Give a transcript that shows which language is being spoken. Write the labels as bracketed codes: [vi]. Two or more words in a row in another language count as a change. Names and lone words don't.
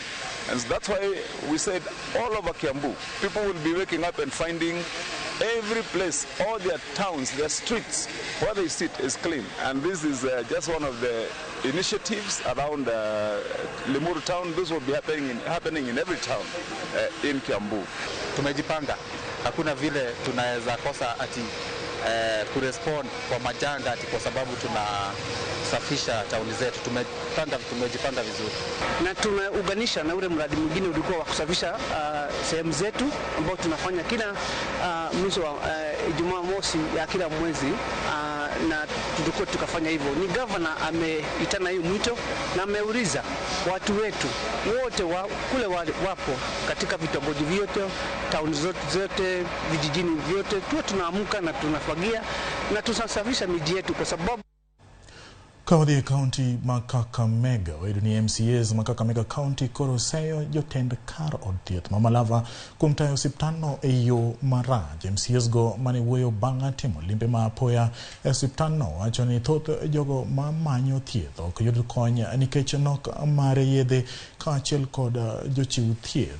[en] And so that's why we said all over Kiambu, people will be waking up and finding every place, all their towns, their streets, where they sit is clean. And this is just one of the initiatives around Limuru town. This will be happening in every town in Kiambu. [sw] Tumejipanga. Hakuna vile tunaweza kosa ati kurespond kwa majanga ati kwa sababu tunasafisha tauni zetu. Tumejipanga vizuri. Na tumeunganisha na ule mradi mwingine ulikuwa wa kusafisha sehemu zetu ambao tunafanya kila mwisho wa Jumamosi ya kila mwezi na tulikuwa tukafanya hivyo. Ni governor ameitana hiyo mwito na ameuliza watu wetu wote kule wapo katika vitongoji vyote, tauni zote, vijijini vyote, tuwe tunaamka na tunafagia na tunasafisha miji yetu kwa sababu [luo] Kawadhi County Kakamega wedu ni MCAs Kakamega County koroseyo jotend kar od thieth mamalava kuom tayo osiptandno e yo marach. MCAs go mane wuoyo bang' timo limbe ma apoya e osiptandno wacho ni thoth jogo ma manyo thieth ok yud kony nikech nok mar yedhe kaachiel kod jochiw thieth.